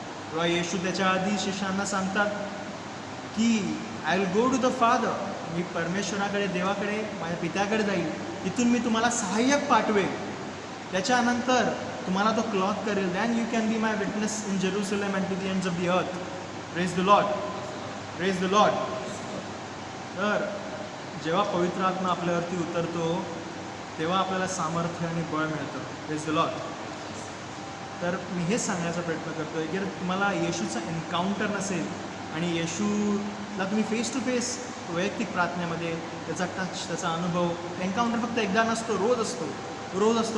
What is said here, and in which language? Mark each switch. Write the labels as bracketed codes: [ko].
[mr] तेव्हा येशू त्याच्या आधी शिष्यांना सांगतात की [en] I will go to the father, [mr] मी परमेश्वराकडे, देवाकडे, माझ्या पित्याकडे जाईल, तिथून मी तुम्हाला सहाय्यक पाठवेल, त्याच्यानंतर तुम्हाला तो क्लॉथ करेल, [en] Then you can be my witness in Jerusalem and to the ends of the earth. Praise the lord, praise the lord. [mr] तर जेव्हा पवित्र आत्मा आपल्यावरती उतरतो तेव्हा आपल्याला सामर्थ्य आणि बळ मिळतं. [en] Praise the lord. [mr] तर मी हेच सांगण्याचा प्रयत्न करतो आहे की जर तुम्हाला येशूचा एन्काउंटर नसेल आणि येशूला तुम्ही फेस टू फेस वैयक्तिक प्रार्थनेमध्ये त्याचा टच, त्याचा अनुभव, एन्काउंटर फक्त एकदा नसतो, रोज असतो, रोज असतो.